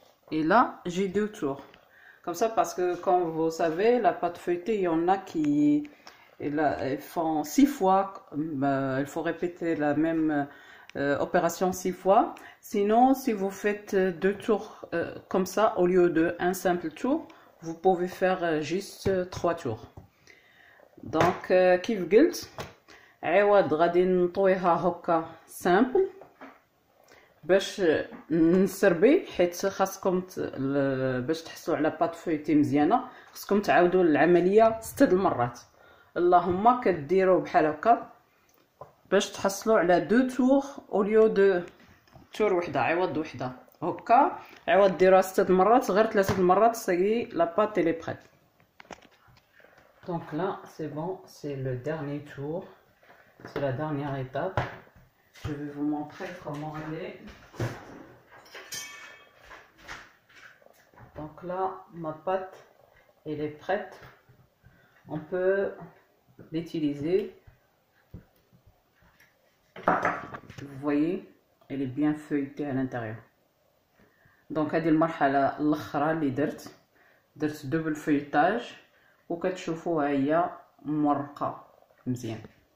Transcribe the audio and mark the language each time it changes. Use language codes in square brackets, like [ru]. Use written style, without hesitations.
[fr] Et là, j'ai deux tours. Comme ça, parce que comme vous savez, la pâte feuilletée, il y en a qui... Et là, ils font 6 fois, il faut répéter la même opération 6 fois. Sinon, si vous faites deux tours comme ça, au lieu de un simple tour, vous pouvez faire juste 3 tours. [ar] Donc, كيف قلت عوض غادي نطويها هكا سامبل باش نسربي، حيت خاصكم باش تحصلوا على بات فويتي مزيانه خاصكم تعاودوا العمليه 6 المرات. اللهم كديروا بحال هكا باش تحصلوا على دو تور او ليو دو تور وحده عوض وحده. هكا عوض ديروها 6 مرات غير 3 مرات سي لا بات [fr] elle est prête. Donc là c'est bon, c'est le dernier tour, c'est la dernière étape. Je vais vous montrer comment elle est. Donc là ma pâte elle est prête, on peut l'utiliser. Vous voyez, elle est bien feuilletée à l'intérieur. [ar] Donc هذه المرحلة الأخرى اللي درت دوبل فeuilletage وكتشوفوها هي مورقة مزيان.